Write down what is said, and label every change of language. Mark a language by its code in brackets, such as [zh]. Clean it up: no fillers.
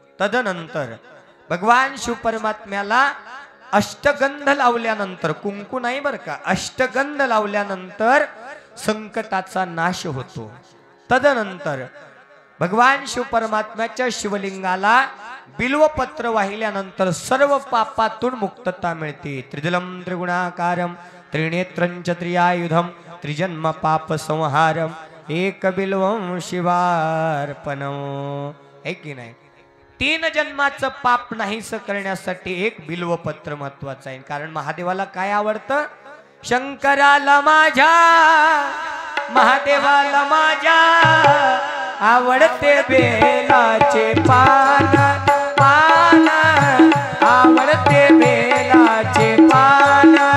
[mr] तदनंतर भगवान शिव परमात्म्याला अष्टगंध लावल्यानंतर, कुंकू नाही बर का, अष्टगंध लावल्यानंतर संकटाचा नाश होतो. तदनंतर भगवान शिव परमात्म्याच्या शिवलिंगाला बिल्वपत्र वाहिल्यानंतर सर्व पापातून मुक्तता मिळते. [sa] त्रिदलम त्रिगुणाकारम त्रिनेत्रंच त्रियायुधम त्रिजन्म पाप संहारम एक बिल्वम शिवार्पणम. [mr] है की नाही? 3 जन्माचं पाप नाहीस करण्यासाठी एक बिल्वपत्र महत्वाचं आहे. कारण महादेवाला काय आवडतं? शंकराला माझ्या, महादेवाला माझ्या आवडते बेलाचे पान, पान आवडते बेलाचे पान,